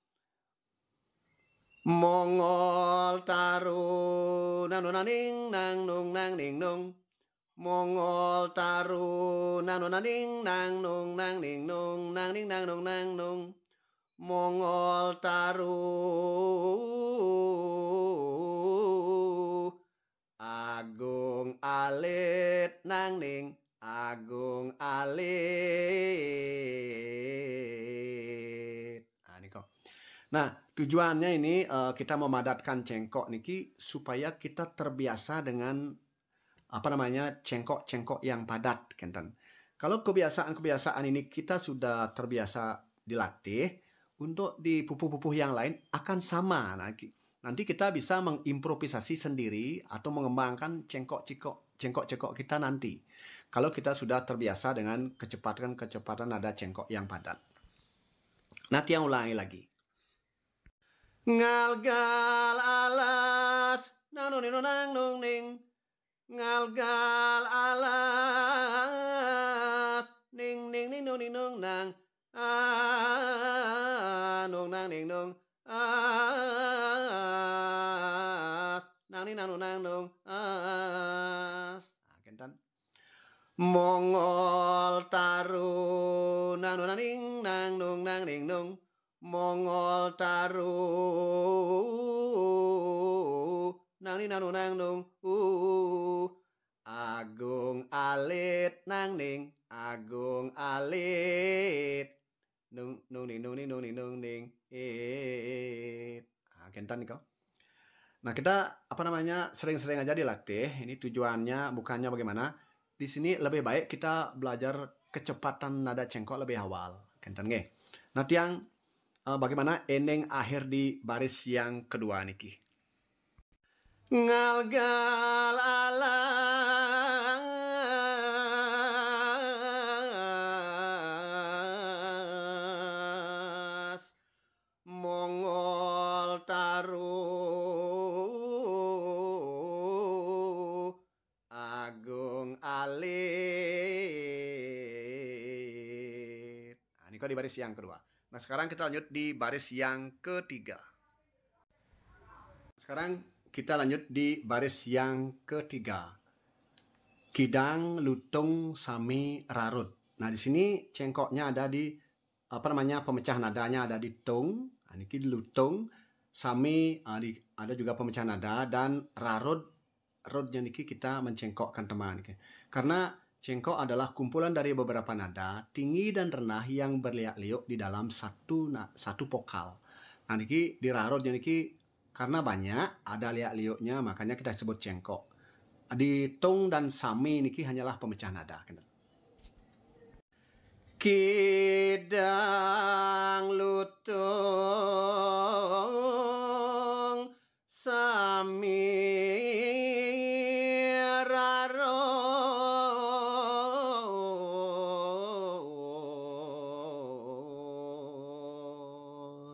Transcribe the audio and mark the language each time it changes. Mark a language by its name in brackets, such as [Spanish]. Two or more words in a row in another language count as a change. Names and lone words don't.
[Balinese] Mongol taru, nang nung nang ning nang nung nang ning nung. Mongol taru, nang nung nang ning nang nung nang ning nung nang ning nang nung nang nung. Mongol taru, agung alit, nang ning agung alit. [Indonesian] Ini kok. Nah, tujuannya ini kita memadatkan cengkok niki supaya kita terbiasa dengan cengkok-cengkok yang padat, kenten. Kalau kebiasaan-kebiasaan ini kita sudah terbiasa dilatih, untuk di pupuh-pupuh yang lain akan sama. Nanti kita bisa mengimprovisasi sendiri atau mengembangkan cengkok-cengkok kita nanti. Kalau kita sudah terbiasa dengan kecepatan nada cengkok yang padat. Nanti yang ulangi lagi. [Balinese] Ngalgal alas, nang nung ning. Ngalgal alas, ning ning ning nung nang. Nung nang ning nung, nang ning nang nung nang nung, kentan. Mongol taru, nang nung ning nang nung nang ning nung. Mongol taru, nang ning nang nung nang nung, agung alit, nang ning agung alit. Nung ning nung ning nung ning nung ning kentan nih kau. [Indonesian] Nah, kita sering-sering aja dilatih. Ini tujuannya bukannya bagaimana. Di sini lebih baik kita belajar kecepatan nada cengkok lebih awal, [Balinese] kentan nggih. [Indonesian] Nanti yang bagaimana ending akhir di baris yang kedua niki. [Balinese] Ngalgal alas, mongol taru, agung alit. [Indonesian] Ini kok di baris yang kedua. Nah, sekarang kita lanjut di baris yang ketiga. Sekarang kita lanjut di baris yang ketiga. [Balinese] Kidang, lutung, sami, rarut. [Indonesian] Nah, di sini cengkoknya ada di pemecah nadanya ada di tung, ini di lutung, sami ada juga pemecah nada, dan rarut. Rarutnya niki kita mencengkokkan teman. Karena Cengkok adalah kumpulan dari beberapa nada tinggi dan rendah yang berliak-liuk di dalam satu vokal. Nah, niki dirarut niki karena banyak ada liak-liuknya, makanya kita sebut cengkok. Di tong dan sami niki hanyalah pemecah nada. [Balinese] Kidang lutung sami rarot.